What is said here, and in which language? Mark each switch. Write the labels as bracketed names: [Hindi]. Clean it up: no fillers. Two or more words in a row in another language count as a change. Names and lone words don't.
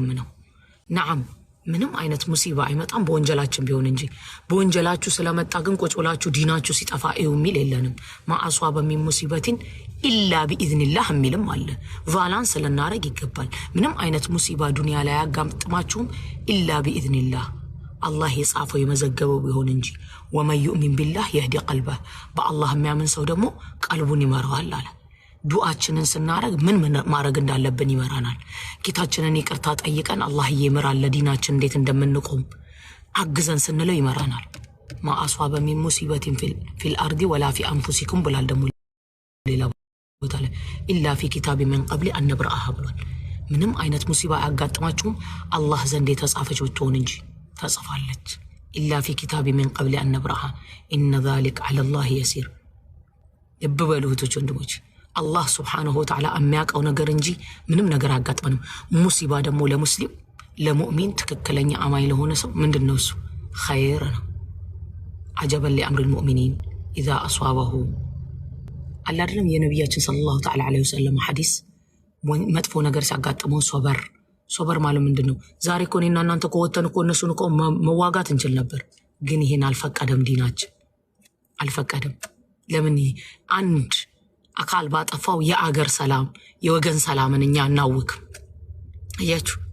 [Amharic] ነው ነዓም ምንም አይነት ሙሲባ አይመጣም በወንጀላችን ቢሆን እንጂ በወንጀላችሁ ስለመጣ ግን ቁጭ ብላችሁ ዲናችሁ ሲጠፋ እዩ ሚል የለንም [Arabic] ما أصاب من مصيبة إلا بإذن الله [Amharic] ሚልም አለ ቫላንስ ለናረግ ይገባል ምንም አይነት ሙሲባ ዱንያ ላይ ያጋጥማችሁም [Arabic] إلا بإذن الله [Amharic] አላህ የጻፈው የመዘገበው ቢሆን እንጂ [Arabic] ومن يؤمن بالله يهدي قلبه [Amharic] በአላህ የሚያምን ሰው ደግሞ ቀልቡን ይመራዋል አለ ዱዓችንን ስናረግ ምን ማረግ እንዳለብን ይመራናል ጌታችንን ይቅርታ ጠይቀን አላህ ይመራል ለዲናችን እንዴት እንደምንቆም አግዘን ስንለው ይመራናል [Arabic] ما أصاب من مصيبة في الأرض ولا في أنفسكم [Amharic] ብላል ደግሞ ሌላ ቦታ ላይ [Arabic] إلا في كتاب من قبل أن نبرأها [Amharic] ብሏል ምንም አይነት ሙሲባ ያጋጥማችሁም አላህ ዘንድ የተጻፈች ብትሆን እንጂ ተጽፋለች [Arabic] إلا في كتاب من قبل أن نبرأها إن ذلك على الله يسير [Amharic] ይበበሉት ወንድሞች አላህ [Arabic] سبحانه وتعالى [Amharic] የሚያቀው ነገር እንጂ ምንም ነገር አጋጥመንም ሙሲባ ደግሞ ለሙስሊም ለሙእሚን ትክክለኛ አማኝ ለሆነ ሰው ምንድነው እሱ ኸይር ነው [Arabic] عجبا لأمر المؤمنين إذا أصابه الله [Amharic] አይደለም የነብያችን [Arabic] صلى الله تعالى عليه وسلم [Amharic] ሐዲስ መጥፎ ነገር ሲያጋጥመው ሶበር ማለት ምንድነው ዛሬ እኮ እኔና እናንተ ቆወተን እኮ እነሱን እኮ መዋጋት እንችል ነበር ግን ይሄን አልፈቀደም ዲናችን አልፈቀደም ለምን አንድ አካል ባጠፋው የአገር ሰላም የወገን ሰላምን እኛ እናውክ እያችሁ